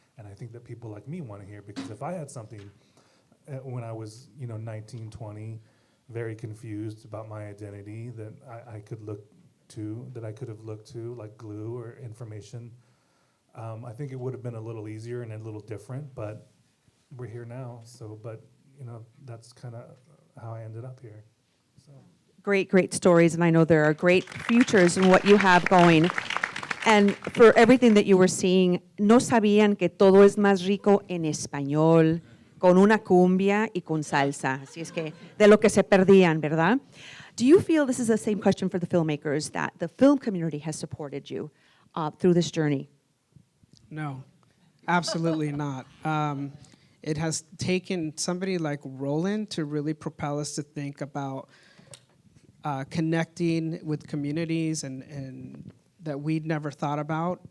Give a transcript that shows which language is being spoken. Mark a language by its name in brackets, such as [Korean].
[English] And I think that people like me wanna hear, because if I had something when I was 19, 20, very confused about my identity, that I could look to, that I could have looked to, like Glue or information, I think it would have been a little easier and a little different, but we're here now. So, but that's kind of how I ended up here. So. Great stories, and I know there are great futures in what you have going. And for everything that you were seeing, [Spanish] no sabían que todo es más rico en español, con una cumbia y con salsa. Así es que de lo que se perdían, ¿verdad? [English] Do you feel, this is the same question for the filmmakers, that the film community has supported you through this journey? No, absolutely not. It has taken somebody like Roland to really propel us to think about connecting with communities and that we'd never thought about.